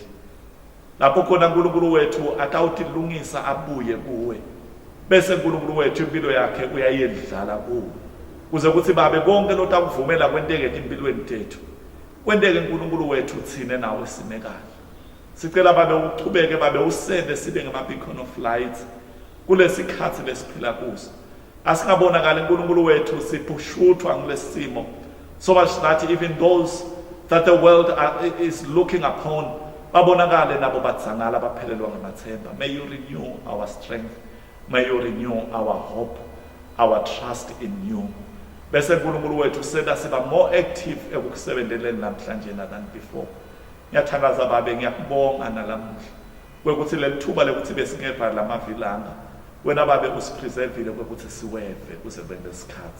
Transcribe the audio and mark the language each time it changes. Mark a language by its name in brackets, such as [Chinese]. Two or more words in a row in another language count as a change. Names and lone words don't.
[Swati] Lapho khona uNkulunkulu wethu atawutilungisa abuye kuwe. Bese uNkulunkulu wethu impilo yakhe uyayedlala kuwe. Kuze kuthi babe konke lotakuvumela kwenteke empilweni tethu. Kwenteke uNkulunkulu wethu thine nawe simekane. Sicela babe uchubeke babe usende sibe ngama- [English] beacon of light [Swati] kulesikhathi lesiphila kuso. Asingabonakala uNkulunkulu wethu sipushuthwa ngilesimo, [English] so much that even those that the world is looking upon [Swati] babonakale nabo batsangala baphelelwa ngamathemba. [English] May you renew our strength, may you renew our hope, our trust in you. [Swati] Bese uNkulunkulu wethu senda siba [English] more active [Swati] ekukusebendeleni namhlanje [English] than before. [Swati] Ngiyathandaza babe, ngiyakubonga nalamuhla kwekuthi lelithuba lekuthi besingeva lamavilanga wena babe usipreservile kwekuthi siweve kuze kwende isikhathi.